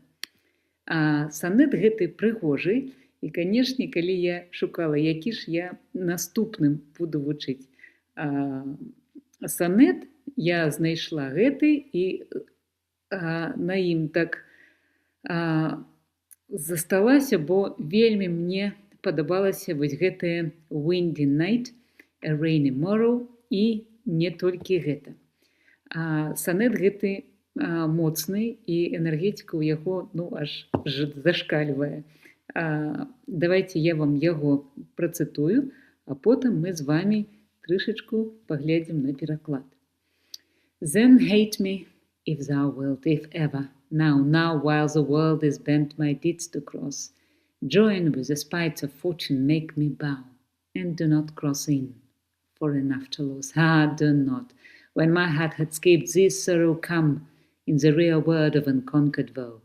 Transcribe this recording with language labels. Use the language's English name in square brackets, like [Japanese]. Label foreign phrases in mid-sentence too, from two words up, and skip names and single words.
[Belarusian] Санет гэты прыгожы, і, канешне, калі я шукала, які ж я наступным буду вучыць санет, я знайшла гэты, і на ім так засталася, бо вельмі мне падабалася вось гэтае [English] Windy Night, A Rainy Morrow, [Belarusian] і не толькі гэта. Санет гэты моцны, і энергетика ў яго аж зашкальвае. Давайте я вам яго працытую, а потым мы з вами трышачку паглядзім на пераклад. [English] Then hate me, if thou wilt, if ever, now, while the world is bent my deeds to cross, join with the spites of fortune, make me bow, and do not cross in, for an after loss. Do not. When my heart had escaped this sorrow, come in the rear word of unconquered woe.